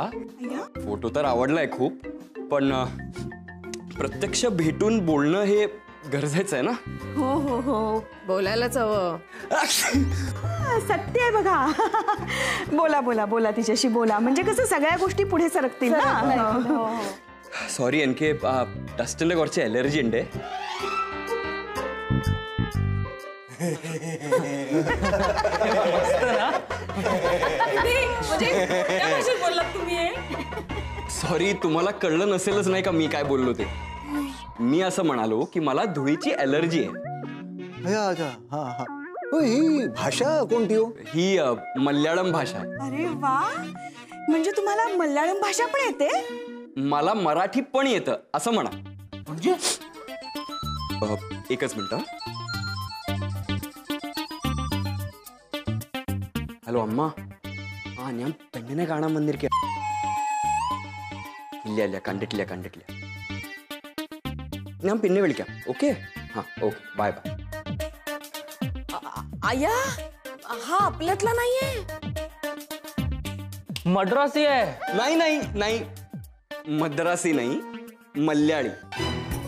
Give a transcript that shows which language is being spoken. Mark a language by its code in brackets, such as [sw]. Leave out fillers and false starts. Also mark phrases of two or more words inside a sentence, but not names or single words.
[mr] फोटो तर आवडलाय खूप, पण प्रत्यक्ष भेटून बोलणं हे गरजेचं आहे ना. हो हो हो, बोलायलाच हवं. सत्य आहे बघा. बोला तिच्याशी बोला, म्हणजे कसं सगळ्या गोष्टी पुढे सरकतील ना. [ml] സോറി, എനിക്ക് ഡസ്റ്റിന്റെ കുറച്ച് അലർജി ഉണ്ട്. [mr] सॉरी, तुम्हाला कळलं नसेलच नाही का मी काय बोललो ते. मी असं म्हणालो की मला धुळीची अलर्जी आहे. ही भाषा कोणती हो? ही मल्याळम भाषा आहे. अरे वा, म्हणजे तुम्हाला मल्याळम भाषा पण येते? मला मराठी पण येतं असं म्हणा. म्हणजे एकच मिनिट. [ml] ഹലോ അമ്മ. ഞാൻ പെണ്ണിനെ കാണാൻ വന്നിരിക്കുക. ഇല്ല കണ്ടിട്ടില്ല. ഞാൻ പിന്നെ വിളിക്കാം. ഓക്കെ. [en] okay bye. [mr] आया हा आपल्यातला नाहीये. मद्रासी आहे. नाही मद्रासी नाही, मल्याळी.